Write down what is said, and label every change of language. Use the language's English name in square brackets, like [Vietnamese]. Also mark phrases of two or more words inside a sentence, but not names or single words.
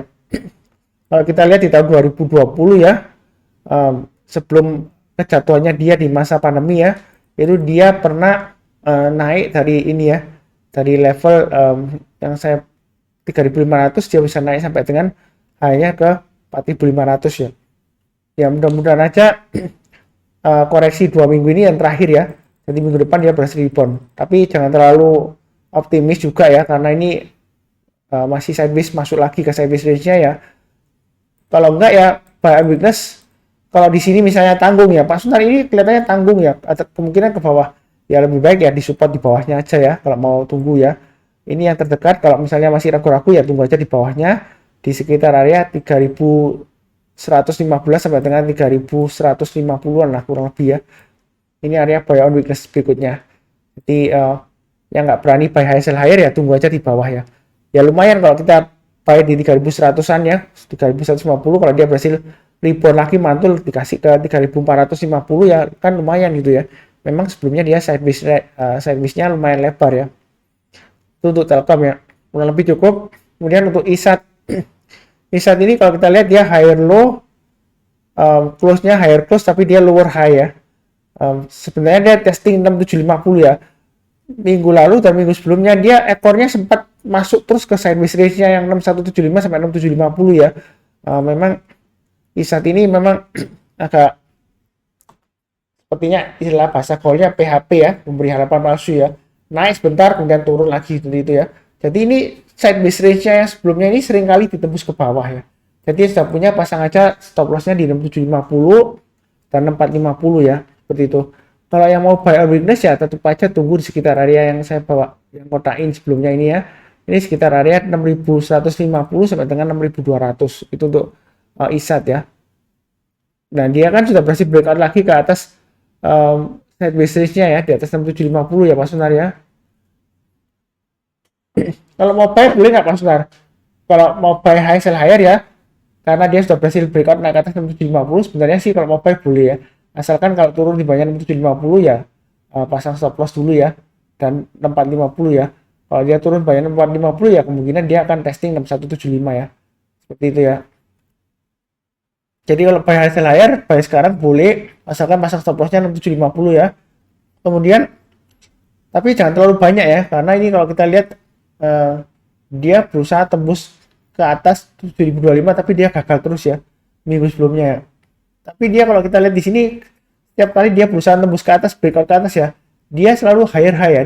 [Indonesian] Kalau kita lihat di tahun 2020 ya, sebelum kejatuhannya dia di masa pandemi ya, itu dia pernah naik dari ini ya, dari level yang saya 3500 dia bisa naik sampai dengan hanya ke 4500 ya. Ya mudah-mudahan aja koreksi 2 minggu ini yang terakhir ya, jadi minggu depan dia berhasil rebound. Tapi jangan terlalu optimis juga ya, karena ini masih sideways, masuk lagi ke [English] sideways range- [Indonesian] nya ya. Kalau enggak ya [English] buy on weakness, [Indonesian] kalau di sini misalnya tanggung ya Pak Sunar, ini kelihatannya tanggung ya, atau kemungkinan ke bawah ya, lebih baik ya di support di bawahnya aja ya kalau mau tunggu ya. Ini yang terdekat, kalau misalnya masih ragu-ragu ya tunggu aja di bawahnya di sekitar area 3115 sampai dengan 3150-an lah kurang lebih ya. Ini area [English] buy on weakness [Indonesian] berikutnya. Jadi yang nggak berani [English] buy high sell higher [Indonesian] ya tunggu aja di bawah ya. Ya lumayan kalau kita buy di 3100-an ya, 3150. Kalau dia berhasil rebound lagi mantul dikasih ke 3450 ya kan lumayan gitu ya. Memang sebelumnya dia sideways-nya lumayan lebar ya. Itu untuk Telkom ya, kurang lebih cukup. Kemudian untuk ISAT, ISAT ini kalau kita lihat dia [English] higher low, [Indonesian] close-nya [English] higher close [Indonesian] tapi dia [English] lower high [Indonesian] ya. Sebenarnya dia testing 6750 ya. Minggu lalu dan minggu sebelumnya dia ekornya sempat masuk terus ke [English] sideways range- [Indonesian] nya yang 6175 sampai 6750 ya. Memang ISAT ini memang agak sepertinya istilah bahasa gaulnya PHP ya, memberi harapan palsu ya. Naik sebentar kemudian turun lagi seperti itu ya. Jadi ini [English] sideways range- [Indonesian] nya yang sebelumnya ini sering kali ditembus ke bawah ya. Jadi sudah punya pasang aja [English] stop loss- [Indonesian] nya di 6750 dan 6450 ya, seperti itu. Kalau yang mau [English] buy on weakness [Indonesian] ya tetap aja tunggu di sekitar area yang saya bawa, yang kotain sebelumnya ini ya. Ini sekitar area 6150 sampai dengan 6200 itu untuk ISAT ya. Dan dia kan sudah berhasil breakout lagi ke atas [English] sideways range- [Indonesian] nya ya, di atas 6750 ya Pak Sunar ya. Kalau mau buy boleh nggak Pak Sunar? Kalau mau [English] buy high sell higher [Indonesian] ya, karena dia sudah berhasil breakout naik ke atas 6750, sebenarnya sih kalau mau buy boleh ya. Asalkan kalau turun di bawahnya 6750 ya pasang [English] stop loss [Indonesian] dulu ya, dan 6450 ya. Kalau dia turun bawahnya 6450 ya kemungkinan dia akan testing 6175 ya. Seperti itu ya. Jadi kalau [English] buy high sell higher, [Indonesian] buy sekarang boleh asalkan pasang [English] stop lossnya [Indonesian] 6750 ya. Kemudian tapi jangan terlalu banyak ya, karena ini kalau kita lihat dia berusaha tembus ke atas 7025 tapi dia gagal terus ya minggu sebelumnya ya. Tapi dia kalau kita lihat di sini setiap kali dia berusaha tembus ke atas, breakout ke atas ya, dia selalu [English] higher high [Indonesian] ya.